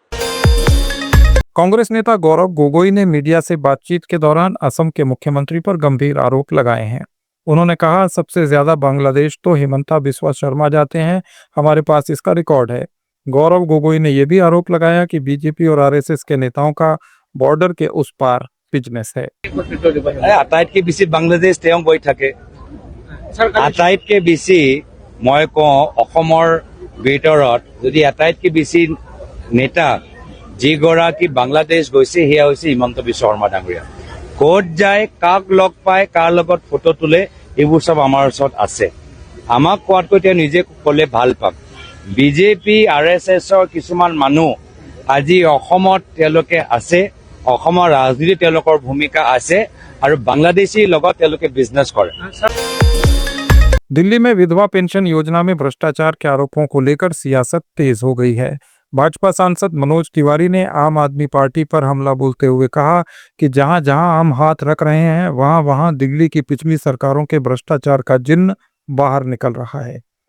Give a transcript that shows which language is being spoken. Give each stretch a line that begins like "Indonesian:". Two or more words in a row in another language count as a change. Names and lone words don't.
Hindi: कांग्रेस नेता गौरव गोगोई ने मीडिया से बातचीत के दौरान असम के मुख्यमंत्री पर गंभीर आरोप लगाए हैं। उन्होंने कहा, सबसे ज्यादा बांग्लादेश तो हिमंता बिस्वा शर्मा जाते हैं, हमारे पास इसका रिकॉर्ड है। गौरव गोगोई ने यह भी आरोप लगाया कि बीजेपी और आरएसएस के नेताओं का बॉर्डर के उस पार बिजनेस है।
Assamese: আটাইতকে বেছি বাংলাদেশ তেওঁ গৈ থাকে। আটাইতকে বেছি মই কওঁ অসমৰ ভিতৰত যদি আটাইতকে বেছি নেতা যিগৰাকী বাংলাদেশ গৈছে সেয়া হৈছে হিমন্ত বিশ্ব শৰ্মা ডাঙৰীয়া। ক'ত যায়, কাক লগ পায়, কাৰ লগত ফটো তোলে, এইবোৰ সব আমাৰ ওচৰত আছে। আমাক কোৱাতকৈ তেওঁ নিজে ক'লে ভাল পাম। বিজেপি আৰএছএছৰ কিছুমান মানুহ আজি অসমত তেওঁলোকে আছে, অসমৰ ৰাজনীতি তেওঁলোকৰ ভূমিকা আছে আৰু বাংলাদেশীৰ লগত তেওঁলোকে বিজনেছ কৰে।
Hindi: दिल्ली में विधवा पेंशन योजना में भ्रष्टाचार के आरोपों को लेकर सियासत तेज हो गई है। भाजपा सांसद मनोज तिवारी ने आम आदमी पार्टी पर हमला बोलते हुए कहा कि जहां जहां हम हाथ रख रहे हैं वहां वहां दिल्ली की पिछली सरकारों के भ्रष्टाचार का जिन्न बाहर निकल रहा है।